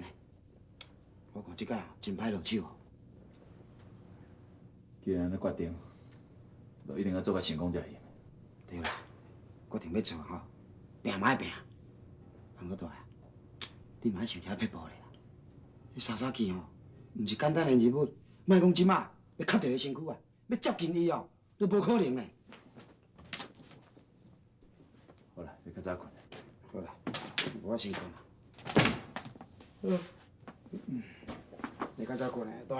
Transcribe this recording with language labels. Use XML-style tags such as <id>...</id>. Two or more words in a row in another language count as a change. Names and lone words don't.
<nan>我看即摆真歹落手哦。既然安尼决定，就一定要做个成功才行。对啦，决定要做吼，拼嘛爱拼。不过大爷，你莫想遐撇步咧啦。迄莎莎去吼，毋是简单的人物，莫讲即马要磕着伊身躯啊，要接近伊哦，都无可能咧。好啦，你较早困。好啦，我先困啦。你较早困咧，大爷。</nan>